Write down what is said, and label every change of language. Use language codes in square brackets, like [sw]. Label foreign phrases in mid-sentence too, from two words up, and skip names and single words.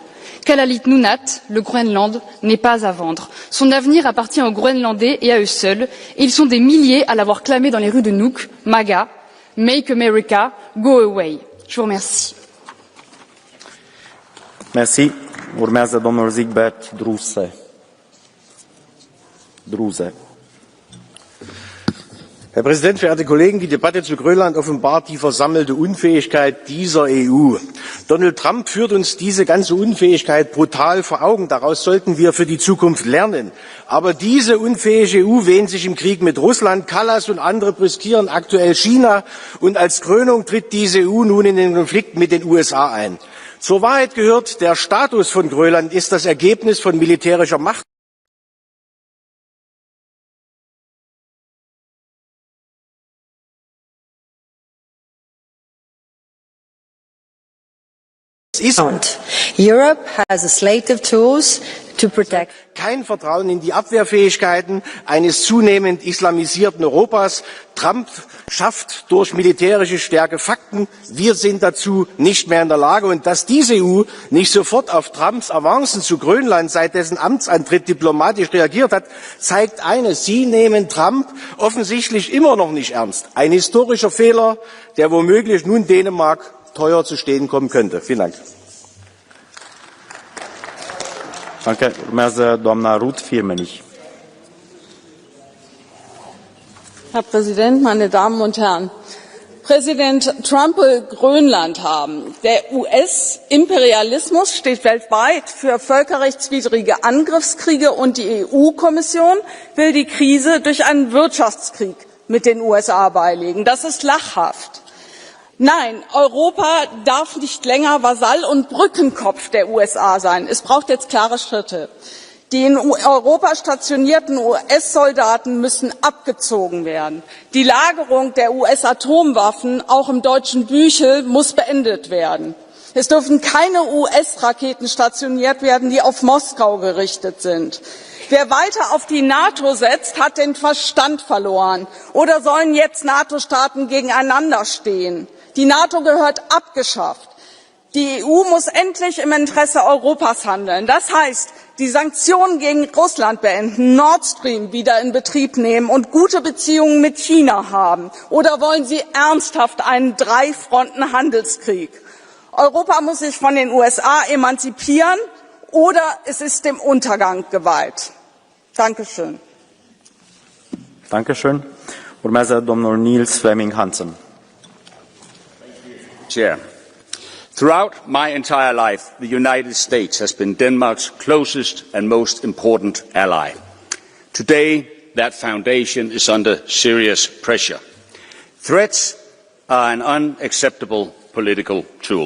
[fr] Kalalit Nunaat, le Groenland, n'est pas à vendre. Son avenir appartient aux Groenlandais et à eux seuls, et ils sont des milliers à l'avoir clamé dans les rues de Nuuk, MAGA, [en] Make America, Go Away. [fr] Je vous remercie. [ro] Merci. Urmează domnul Zigbert Druse. [de] Herr Präsident, verehrte Kollegen! Die Debatte zu Grönland offenbart die versammelte Unfähigkeit dieser EU. Donald Trump führt uns diese ganze Unfähigkeit brutal vor Augen. Daraus sollten wir für die Zukunft lernen. Aber diese unfähige EU wähnt sich im Krieg mit Russland. Kallas und andere brüskieren aktuell China. Und als Krönung tritt diese EU nun in den Konflikt mit den USA ein. Zur Wahrheit gehört, der Status von Grönland ist das Ergebnis von militärischer Macht. [en] Europe has a slate of tools to protect. [de] Kein Vertrauen in die Abwehrfähigkeiten eines zunehmend islamisierten Europas. Trump schafft durch militärische Stärke Fakten. Wir sind dazu nicht mehr in der Lage. Und dass diese EU nicht sofort auf Trumps Avancen zu Grönland seit dessen Amtsantritt diplomatisch reagiert hat, zeigt eines: Sie nehmen Trump offensichtlich immer noch nicht ernst. Ein historischer Fehler, der womöglich nun Dänemark teuer zu stehen kommen könnte. Vielen Dank. Danke. [ro] Urmează doamna Ruth Firmenich. [de] Herr Präsident, meine Damen und Herren! Präsident Trump will Grönland haben. Der US-Imperialismus steht weltweit für völkerrechtswidrige Angriffskriege und die EU-Kommission will die Krise durch einen Wirtschaftskrieg mit den USA beilegen. Das ist lachhaft. Nein, Europa darf nicht länger Vasall und Brückenkopf der USA sein. Es braucht jetzt klare Schritte. Die in Europa stationierten US-Soldaten müssen abgezogen werden. Die Lagerung der US-Atomwaffen, auch im deutschen Büchel, muss beendet werden. Es dürfen keine US-Raketen stationiert werden, die auf Moskau gerichtet sind. Wer weiter auf die NATO setzt, hat den Verstand verloren. Oder sollen jetzt NATO-Staaten gegeneinander stehen? Die NATO gehört abgeschafft. Die EU muss endlich im Interesse Europas handeln. Das heißt, die Sanktionen gegen Russland beenden, Nord Stream wieder in Betrieb nehmen und gute Beziehungen mit China haben. Oder wollen Sie ernsthaft einen Drei-Fronten-Handelskrieg? Europa muss sich von den USA emanzipieren oder es ist dem Untergang geweiht. Dankeschön. Dankeschön. [ro] Urmează domnul Niels Flemming Hansen. [en] Chair. Throughout my entire life, the United States has been Denmark's closest and most important ally. Today, that foundation is under serious pressure. Threats are an unacceptable political tool.